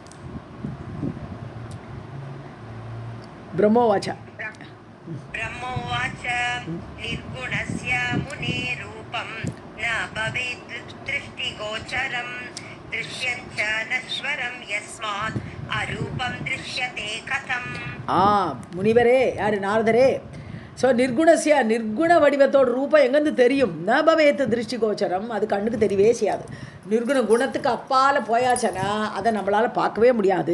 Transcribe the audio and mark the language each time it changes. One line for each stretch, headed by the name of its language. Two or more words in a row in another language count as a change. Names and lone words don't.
Sanskrit: ब्रह्मोवाच निर्गुणस्य मुने रूपं न भवेत् दृष्टिगोचरं दृश्यञ्च नश्वरं यस्मात् अरूपं दृश्यते कथम्.
Tamil: முனிவரே, யார்? நாரதரே. ஸோ நிர்குண வடிவத்தோட ரூபம் எங்கேருந்து தெரியும்?
Sanskrit: न भवेत् दृष्टिगोचरम्,
Tamil: அது கண்ணுக்கு தெரியவே செய்யாது. நிர்குண குணத்துக்கு அப்பால் போயாச்சனா அதை நம்மளால் பார்க்கவே முடியாது.